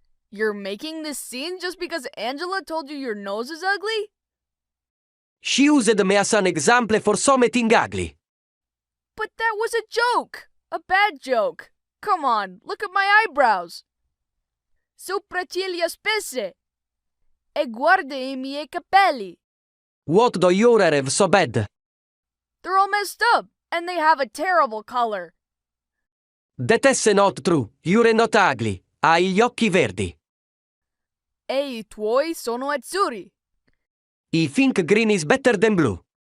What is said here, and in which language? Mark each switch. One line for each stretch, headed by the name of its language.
English: You're making this scene just because Angela told you your nose is ugly? She used me as an example for something ugly. But that was a joke. A bad joke. Come on, look at my eyebrows.
Italian: Sopracciglia spesse. E guarda I miei capelli.
English: What do your hair have so bad? They're all messed up, and they have a terrible color. That's not true. You're not ugly.
Italian: Hai gli occhi verdi. E I tuoi sono azzurri.
English: I think green is better than blue.